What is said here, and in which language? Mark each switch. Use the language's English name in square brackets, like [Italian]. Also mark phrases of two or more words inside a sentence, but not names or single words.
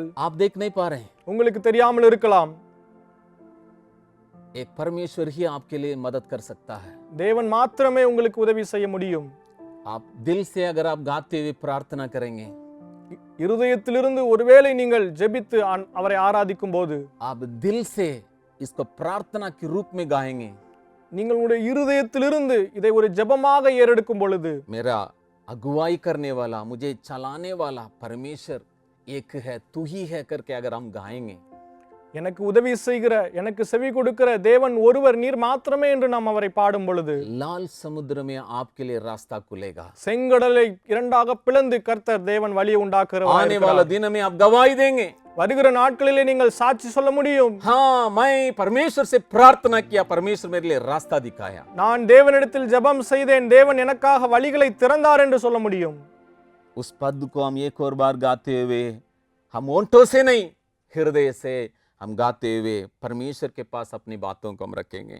[Hindi] आप देख नहीं पा रहे हैं. [Tamil] உங்களுக்கு தெரியாமல் இருக்கலாம். [Hindi] एक परमेश्वर ही आपके लिए मदद कर सकता है. [Tamil] தேவன் மாத்திரமே உங்களுக்கு உதவி செய்ய முடியும். [Hindi] आप दिल से अगर आप गाते हुए प्रार्थना करेंगे, [Tamil] இருதயத்திலிருந்து ஒருவேளை நீங்கள் ஜெபித்து அவரை ஆராதிக்கும் போது, [Hindi] आप दिल से इसको प्रार्थना के रूप में गाएंगे, [Tamil] நீங்களுடைய இருதயத்திலிருந்து இதை ஒரு ஜெபமாக ஏறெடுக்கும் பொழுது, [Hindi] मेरा अगुवाई करने वाला, मुझे चलाने वाला परमेश्वर एक है, तू ही है करके अगर हम गाएंगे, [Tamil] எனக்கு உதவி செய்கிற, எனக்கு செவி கொடுக்கிற தேவன் ஒருவர் நீர் மாத்திரமே என்று நாம் அவரை பாடும் பொழுது, [Hindi] लाल समुद्र में आपके लिए रास्ता खुलेगा. [Tamil] செங்கடலை இரண்டாக பிளந்து கர்த்தர் தேவன் வழியை உண்டாக்குறவர். [Hindi] आने वाला दिन में आप गवाही देंगे, [Tamil] வருகிற நாட்களிலே நீங்கள் சாட்சி சொல்ல முடியும். [Hindi] हाँ, मैं परमेश्वर से प्रार्थना किया, परमेश्वर मेरे लिए रास्ता दिखाया. [Tamil] நான் தேவனிடத்தில் ஜெபம் செய்தேன், தேவன் எனக்காக வழிகளை திறந்தார் என்று சொல்ல முடியும். [Hindi] उस पद को हम एक और बार गाते हुए, हम ओंठों से नहीं हृदय से हम गाते हुए परमेश्वर के पास अपनी बातों को हम रखेंगे.